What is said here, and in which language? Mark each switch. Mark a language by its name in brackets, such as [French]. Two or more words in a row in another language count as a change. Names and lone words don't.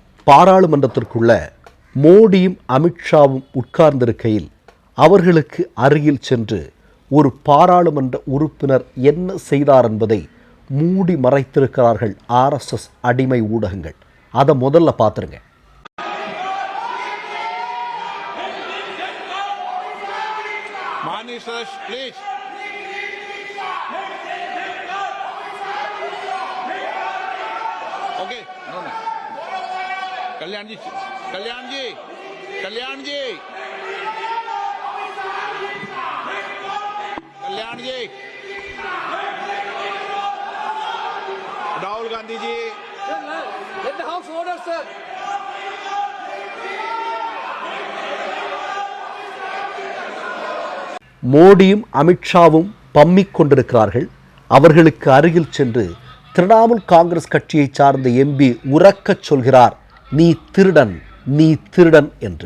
[Tamil] பாராளுமன்றத்திற்குள்ள மோடியும் அமித்ஷாவும் உட்கார்ந்திருக்கையில் அவர்களுக்கு அருகில் சென்று ஒரு பாராளுமன்ற உறுப்பினர் என்ன செய்தார் என்பதை மூடி மறைத்திருக்கிறார்கள் RSS அடிமை ஊடகங்கள். அதை முதல்ல பார்த்துருங்க. [English] okay no no Kalyan ji Kalyan ji Kalyan ji Kalyan ji Rahul Gandhi ji let the house order sir [Tamil] மோடியும் அமித்ஷாவும் பம்மிக் கொண்டிருக்கிறார்கள். அவர்களுக்கு அருகில் சென்று திரிணாமுல் காங்கிரஸ் கட்சியை சார்ந்த எம்பி உரக்கச் சொல்கிறார், நீ திருடன், நீ திருடன் என்று.